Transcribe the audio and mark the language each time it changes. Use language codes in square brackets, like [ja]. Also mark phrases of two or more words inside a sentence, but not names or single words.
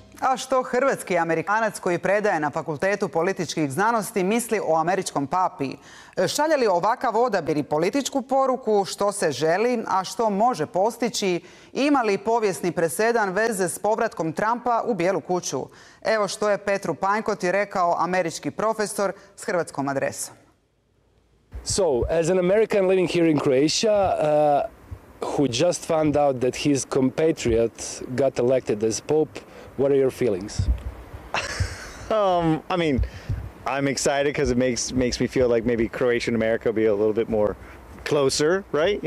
[hr] A što hrvatski Amerikanac koji predaje na Fakultetu političkih znanosti misli o američkom papi? Šalje li ovakav odabir i političku poruku, što se želi, a što može postići? Ima li povijesni presedan veze s povratkom Trumpa u Bijelu kuću? Evo što je Petru Panjkoti rekao američki profesor s hrvatskom adresom. [en] So, as an American living here in Croatia, who just found out that his compatriot got elected as Pope, what are your feelings? I mean, I'm excited because it makes me feel like maybe Croatia and America will be a little bit more closer, right?